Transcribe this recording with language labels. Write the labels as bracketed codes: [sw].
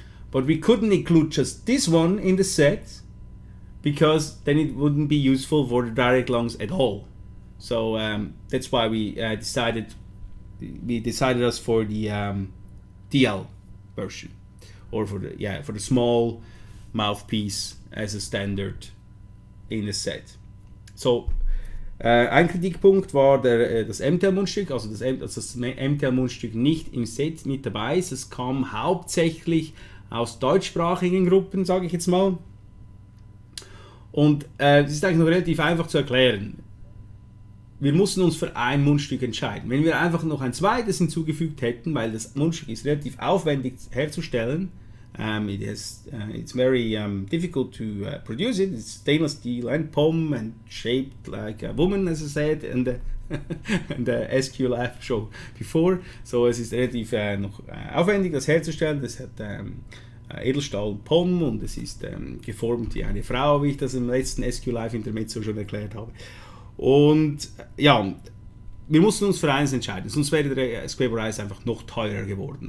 [en] But we couldn't include just this one in the set because then it wouldn't be useful for the direct lungs at all. So that's why we decided us for the DL version, or for the small mouthpiece as a standard in the set. [de] So ein Kritikpunkt war das Mtl-Mundstück, also das Mtl-Mundstück nicht im Set mit dabei ist. Es kam hauptsächlich aus deutschsprachigen Gruppen, sage ich jetzt mal. Und das ist eigentlich noch relativ einfach zu erklären. Wir mussten uns für ein Mundstück entscheiden. Wenn wir einfach noch ein zweites hinzugefügt hätten, weil das Mundstück ist relativ aufwendig herzustellen, [en] it's very difficult to produce it. It's stainless steel and POM and shaped like a woman, as I said, and the SQuape show before. [de] So es ist relativ noch aufwendig, das herzustellen. Das hat Edelstahl und POM und es ist geformt wie eine Frau, wie ich das im letzten SQuape Intermezzo schon erklärt habe. Und ja, wir mussten uns für eines entscheiden, sonst wäre der SQuape A einfach noch teurer geworden.